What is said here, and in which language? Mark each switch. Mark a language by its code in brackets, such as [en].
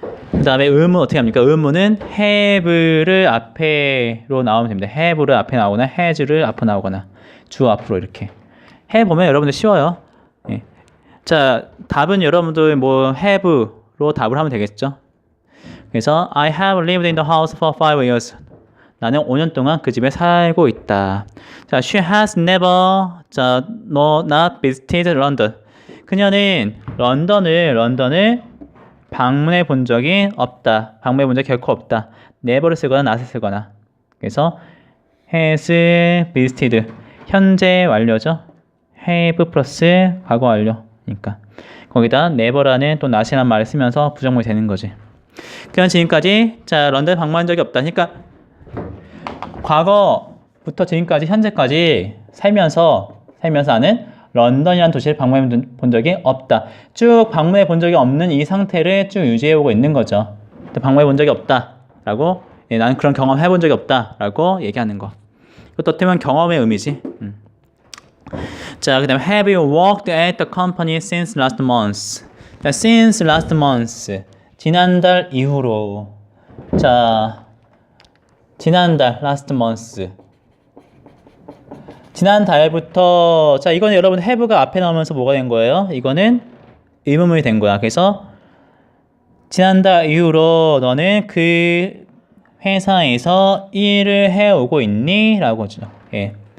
[ko] 그 다음에 의문 어떻게 합니까? 의문은 have를 앞에로 나오면 됩니다. have를 앞에 나오거나 has를 앞으로 나오거나 주 앞으로 이렇게. 해보면 여러분들 쉬워요. 예. 자, 답은 여러분들 뭐 have로 답을 하면 되겠죠. [en] 그래서 I have lived in the house for 5 years. [ko] 나는 5년 동안 그 집에 살고 있다. [en] 자, she has never, 자, not visited London. [ko] 그녀는 런던을 방문해 본 적이 없다. 방문해 본 적이 결코 없다. never를 쓰거나 not을 쓰거나. 그래서 has visited. 현재 완료죠. have 플러스 과거 완료니까. 거기다 never라는 또 not이라는 말을 쓰면서 부정문이 되는 거지. 그냥 지금까지 자 런던 방문한 적이 없다. 그러니까 과거부터 지금까지 현재까지 살면서 나는 런던이라는 도시를 방문해 본 적이 없다. 쭉 방문해 본 적이 없는 이 상태를 쭉 유지해 오고 있는 거죠. 방문해 본 적이 없다라고 나는 그런 경험 해본 적이 없다라고 얘기하는 거. 이것도 어떻게 보면 경험의 의미지. 자, 그 다음에 [en] have you worked at the company since last month? 자, since last month. [ko] 지난달 이후로. 자, 지난달 last month. 지난달부터. 자, 이거는 여러분 have가 앞에 나오면서 뭐가 된 거예요? 이거는 의문문이 된 거야. 그래서 지난달 이후로 너는 그 회사에서 일을 해오고 있니? 라고 하죠. 예.